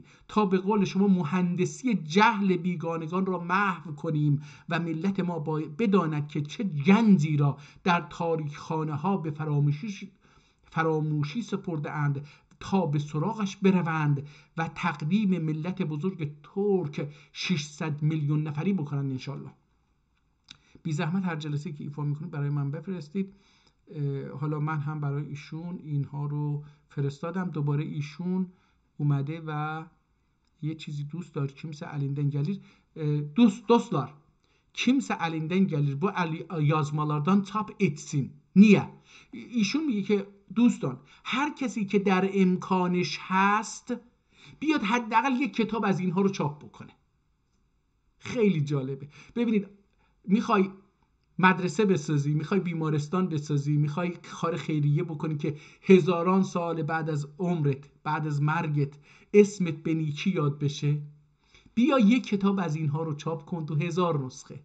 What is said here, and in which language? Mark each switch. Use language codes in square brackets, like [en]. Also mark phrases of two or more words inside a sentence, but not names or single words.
[fa] تا به قول شما مهندسی جهل بیگانگان را محو کنیم و ملت ما بداند که چه گنجی را در تاریخ خانه ها به فراموشی سپرده اند تا به سراغش بروند و تقدیم ملت بزرگ ترک 600 میلیون نفری بکنند انشالله. بی زحمت هر جلسه که ایفا میکنید برای من بفرستید. حالا من هم برای ایشون اینها رو فرستادم. دوباره ایشون اومده و یه چیزی دوست دار. [az] kimse elinden gelir. Dostlar, kimse elinden gelir bu yazmalardan çap etsin. Niye? [fa] ایشون میگه که دوستان، هر کسی که در امکانش هست بیاد حداقل یک کتاب از اینها رو چاپ بکنه. خیلی جالبه. ببینید، میخوای مدرسه بسازی، میخوای بیمارستان بسازی، میخوای کار خیریه بکنی که هزاران سال بعد از عمرت، بعد از مرگت اسمت به نیکی یاد بشه، بیا یک کتاب از اینها رو چاپ کن تو 1000 نسخه.